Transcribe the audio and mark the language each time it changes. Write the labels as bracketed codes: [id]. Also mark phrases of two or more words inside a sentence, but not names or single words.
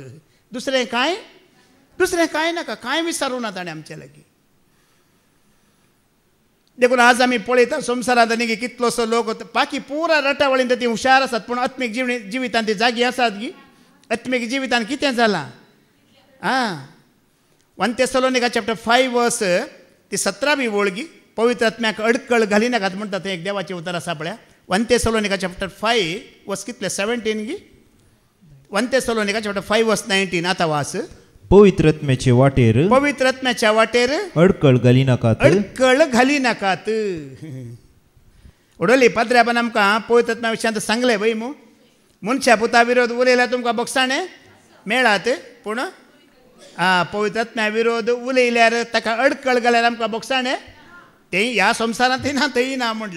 [kok] दुसरें कांय नाका, कांय विचारूं ना ताणें आमचे लागीं. देखून आज आमी पळयता संवसारांत आनी कितलोसो लोक बाकी पुरा रटावळीन ती हुशार आसात पूण आत्मीक जिवितांत ती जागी आसात गी. आत्मीक जिवितांत कितें जालां? [en] 1 Thessalonians chapter 5 verse [kok] ती 17वी ओळ गी. पवित्र आत्म्याक अडकळ घाली नाकात म्हणटा थंय एक देवाचें उतर आसा पळया. [en] 1 Thessalonians chapter 5 वर्स [kok] कितले 17 गी. [en] 1 Thessalonians chapter 5 verse 19 [kok] आता वास. पवित्र आत्म्याचे वाटेर अडकळ घाली नाकात. उडोली पाद्र्यापन आमकां पवित्र आत्म्या विशयांत सांगलें वय मू. मनशा पुता विरोध उलयल्यार तुमकां बोगसाणे मेळात पूण पवित्र आत्म्या विरोध उलयल्यार ताका अडकळ घाल्यार आमकां बोगसाणे तें ह्या संवसारांतय ना थंय ना म्हणला.